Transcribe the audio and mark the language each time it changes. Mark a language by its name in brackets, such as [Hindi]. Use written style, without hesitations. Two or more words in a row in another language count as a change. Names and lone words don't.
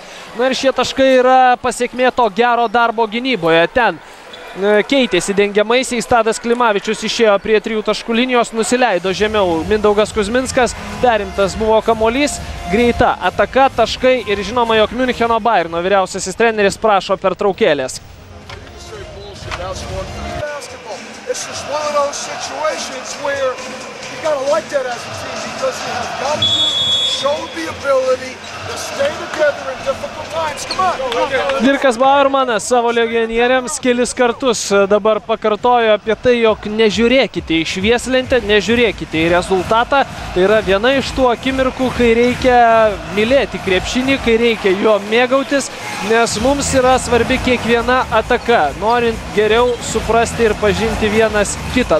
[Lithuanian] Na ir šie taškai yra pasiekmė to gero darbo gynyboje. Ten keitėsi dengiamaisiais, Tadas Klimavičius išėjo prie 3 taškų linijos, nusileido žemiau Mindaugas Kuzminskas, perimtas buvo kamuolys, greita ataka, taškai ir žinoma, jog Miuncheno Bayerno vyriausiasis treneris prašo pertraukėlės. [English] It's just one of those situations where you gotta like that as a team because you have got to show the ability to stay together in difficult times. Come on! [Lithuanian] Dirkas Bauermanas savo legionieriams kelis kartus dabar pakartojo apie tai, jog nežiūrėkite į švieslentę, nežiūrėkite į rezultatą. Tai yra viena iš tų akimirkų, kai reikia mylėti krepšinį, kai reikia juo mėgautis, nes mums yra svarbi kiekviena ataka, norint geriau suprasti ir pažinti vienas kitą.